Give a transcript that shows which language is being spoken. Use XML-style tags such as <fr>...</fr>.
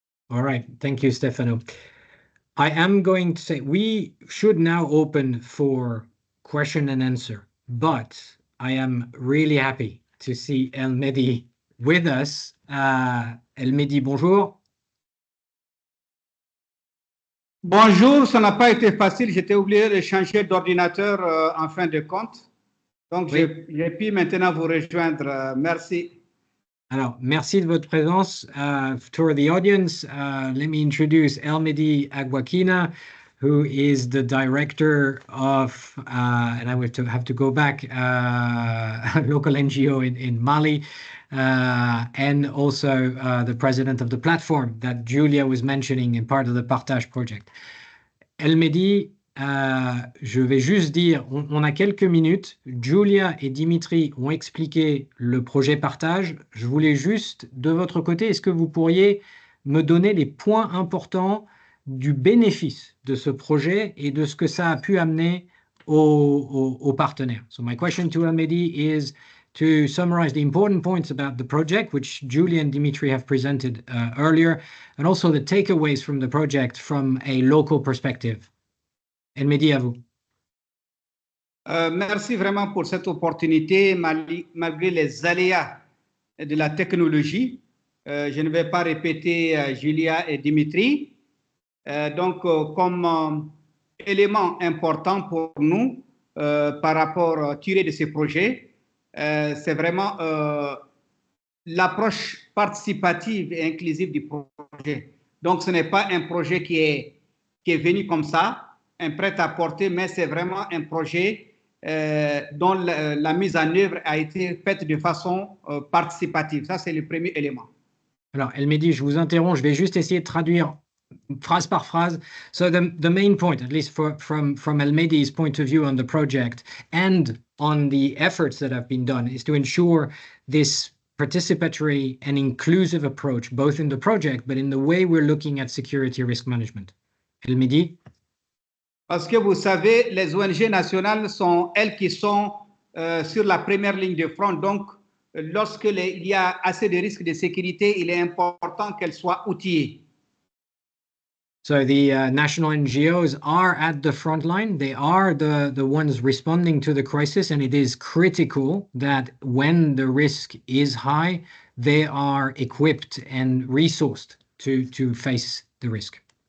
<en>All right, thank you, Stefano. I am going to say we should now open for question and answer, but I am really happy to see El Mehdi with us.</en> <fr>El Mehdi, bonjour. Bonjour, ça n'a pas été facile, j'étais obligé de changer d'ordinateur en fin de compte. Donc, Oui. j'ai pu maintenant vous rejoindre. Merci. Alors, merci de votre présence.</fr> <en>To the audience, let me introduce El Mehdi Aguakina, who is the director of, and I would have to go back, local NGO in Mali, and also the president of the platform that Julia was mentioning in part of the Partage project.</en> <fr>El Mehdi, je vais juste dire, on a quelques minutes. Julia et Dimitri ont expliqué le projet Partage. Je voulais juste, de votre côté, est-ce que vous pourriez me donner les points importants du bénéfice de ce projet et de ce que ça a pu amener aux partenaires?</fr> <en>So my question to El Mehdi is to summarize the important points about the project, which Julia and Dimitri have presented earlier, and also the takeaways from the project from a local perspective.</en> <fr>El Mehdi, à vous. Merci vraiment pour cette opportunité, malgré les aléas de la technologie. Je ne vais pas répéter Julia et Dimitri. Donc, comme élément important pour nous par rapport tiré de ces projets, c'est vraiment l'approche participative et inclusive du projet. Donc, ce n'est pas un projet qui est venu comme ça, un prêt-à-porter, mais c'est vraiment un projet dont la mise en œuvre a été faite de façon participative. Ça, c'est le premier élément. Alors, El Mehdi, je vous interromps, je vais juste essayer de traduire phrase par phrase.</fr> <en>So the main point, at least from El Mehdi's point of view on the project and on the efforts that have been done, is to ensure this participatory and inclusive approach, both in the project, but in the way we're looking at security risk management.</en> <fr>El Mehdi? Parce que vous savez, les ONG nationales sont elles qui sont sur la première ligne de front. Donc, lorsque il y a assez de risques de sécurité, il est important qu'elles soient outillées.</fr> <en>So the national NGOs are at the front line. They are the ones responding to the crisis, and it is critical that when the risk is high, they are equipped and resourced to face the risk.</en>